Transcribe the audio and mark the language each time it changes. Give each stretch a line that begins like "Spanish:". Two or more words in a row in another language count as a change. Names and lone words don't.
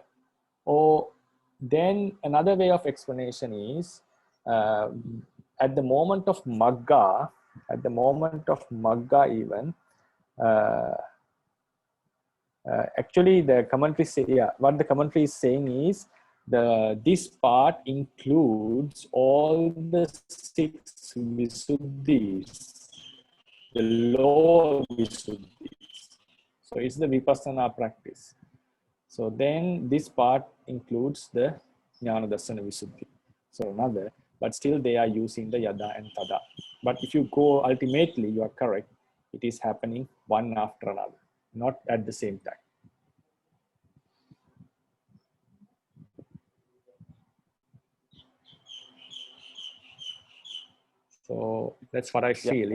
English: Or then another way of explanation is at the moment of magga, even, actually the commentary say, yeah, what the commentary is saying is this part includes all the 6 visuddhis, the lower visuddhis. So it's the vipassana practice. So then this part includes the
Pali: jnana darsana visuddhi.
English: So another, but still they are using the yada and tada. But if you go ultimately, you are correct. It is happening one after another, not at the same time. So that's what I feel.